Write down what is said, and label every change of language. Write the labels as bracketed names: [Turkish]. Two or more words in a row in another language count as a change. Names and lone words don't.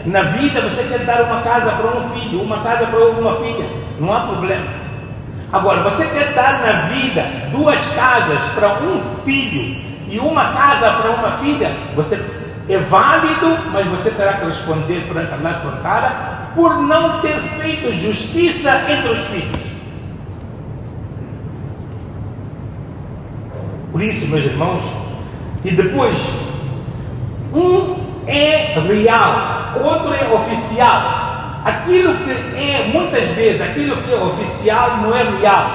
[Portuguese] Na vida você quer dar uma casa para um filho, uma casa para uma filha, não há problema. Agora, você quer dar na vida 2 casas para um filho e uma casa para uma filha, você é válido, mas você terá que responder perante Allah [Arabic] سبحانه وتعالى [Portuguese] por não ter feito justiça entre os filhos. Por isso, meus irmãos, e depois, um é real, outro é oficial. Aquilo que é, muitas vezes, aquilo que é oficial não é real.